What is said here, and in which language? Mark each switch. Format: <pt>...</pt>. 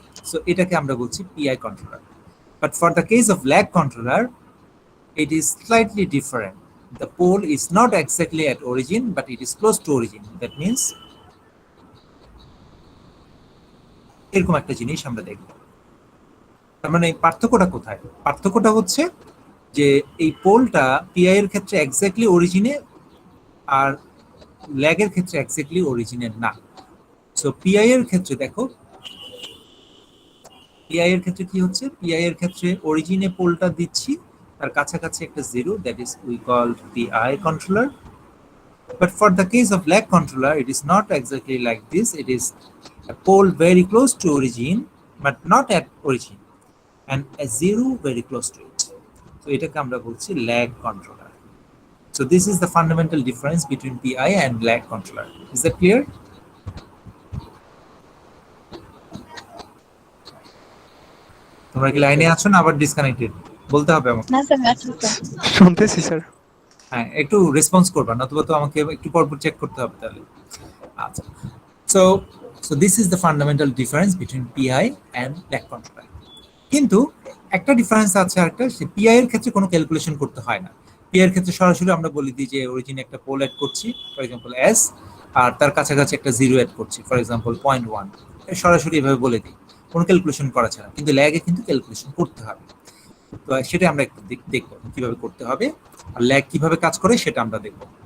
<bn>So এটাকে আমরা বলছি PI controller.</bn> <en>But for the case of lag controller, it is slightly different. The pole is not exactly at origin, but it is close to origin. That means</en> <bn>এরকম একটা জিনিস আমরা দেখব। তার মানে পার্থক্যটা কোথায়? পার্থক্যটা হচ্ছে যে এই পোলটা পিআই এর ক্ষেত্রে এক্স্যাক্টলি অরিজিনে, আর ল্যাগের ক্ষেত্রে এক্স্যাক্টলি অরিজিনের না। সো পিআই এর ক্ষেত্রে দেখো, পিআই এর ক্ষেত্রে কি হচ্ছে, পিআই এর ক্ষেত্রে অরিজিনে পোলটা দিচ্ছি, তার কাছাকাছি একটা zero, that is we called PI controller.</bn> <en>But for the case of lag controller, it is not exactly like this. It is a pole very close to origin, but not at origin, and a zero very close to it.</en> <bn>So এটাকে আমরা বলছি lag controller.</bn> <en>So this is the fundamental difference between PI and lag controller. Is that clear?</en> <bn>তোমরা কি লাইনে আছো না আবার disconnected? বলতে হবে আমাকে। না স্যার, আছি স্যার। শুনতেছি স্যার। হ্যাঁ, একটু রেসপন্স করবা, নতুবা তো আমাকে একটু পর পর চেক করতে হবে তাহলে।</bn> <en>আচ্ছা, so this is the fundamental difference between PI and lag controller.</en> <bn>কিন্তু একটা ডিফারেন্স আছে, আরেকটা, সে পিআই এর ক্ষেত্রে কোনো ক্যালকুলেশন করতে হয় না। পিআই এর ক্ষেত্রে সরাসরি আমরা বলি দিই যে অরিজিনে একটা পোল অ্যাড করছি, ফর এক্সাম্পল এস, আর তার কাছাকাছি একটা জিরো অ্যাড করছি, ফর এক্সাম্পল 0.1, সরাসরি এভাবে বলে দিই, কোনো ক্যালকুলেশন করা ছাড়া। কিন্তু ল্যাগে কিন্তু ক্যালকুলেশন করতে হবে। তো সেটা আমরা একটু দেখবো কিভাবে করতে হবে, আর ল্যাগ কিভাবে কাজ করে সেটা আমরা দেখব।</bn>